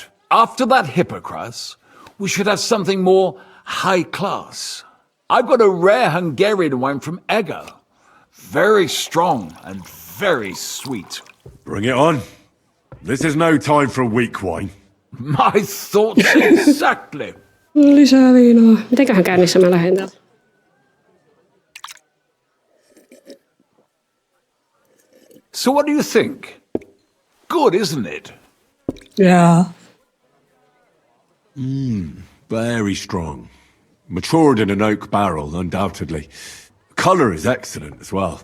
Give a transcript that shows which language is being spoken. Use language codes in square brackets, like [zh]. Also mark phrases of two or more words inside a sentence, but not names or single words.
[en] After that hippocras, we should have something more high class. I've got a rare Hungarian wine from Ega. Very strong and very sweet. Bring it on. This is no time for weak wine. My thoughts exactly. [fi] Lisää viinaa. Mitenköhän käynnissä mä lähden täältä? [en] So what do you think? Good, isn't it? Yeah. Very strong. Matured in an oak barrel, undoubtedly. Colour is excellent as well.